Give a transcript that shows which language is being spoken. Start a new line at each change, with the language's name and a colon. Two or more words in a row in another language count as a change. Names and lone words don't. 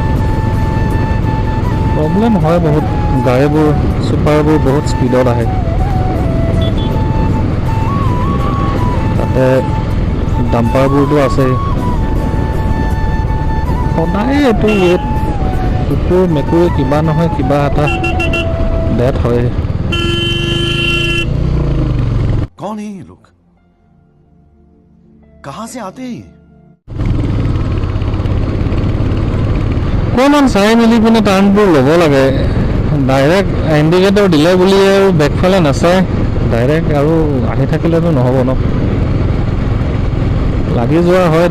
Assamese: প্ৰব্লেম হয় বহুত, গাড়ীবোৰ ছুপাৰবোৰ বহুত স্পীডত আহে। তাতে ডাম্পাৰবোৰতো আছেই। সদায় এইটো ৱেট, কুকুৰ মেকুৰী কিবা নহয় কিবা এটা ডেথ হয়।
Hindi: कौन है ये लोग, कहां से आते हैं?
Assamese: অকণমান চাই মেলি পিনে টাৰ্ণবোৰ ল'ব লাগে। ডাইৰেক্ট ইণ্ডিকেটৰ দিলে বুলি আৰু বেকফালে নাচায় ডাইৰেক্ট, আৰু আহি থাকিলেতো নহ'ব ন, লাগি যোৱা হয়তো।